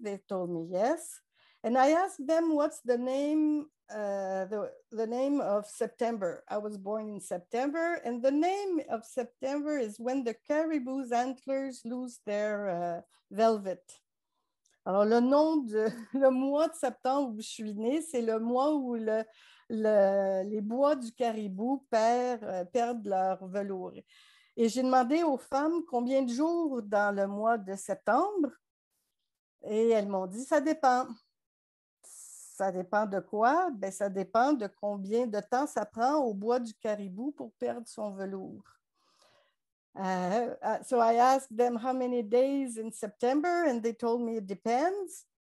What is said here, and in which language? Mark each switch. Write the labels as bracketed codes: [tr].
[en] They told me yes. And I asked them what's the name of September. I was born in September, and the name of September is when the caribou's antlers lose their velvet. [fr] Alors, le mois de septembre où je suis née, c'est le mois où les bois du caribou perdent leur velours. Et j'ai demandé aux femmes combien de jours dans le mois de septembre, et elles m'ont dit, ça dépend. Ça dépend de quoi? Ben, ça dépend de combien de temps ça prend au bois du caribou pour perdre son velours. [en] So I asked them how many days in September, and they told me it depends.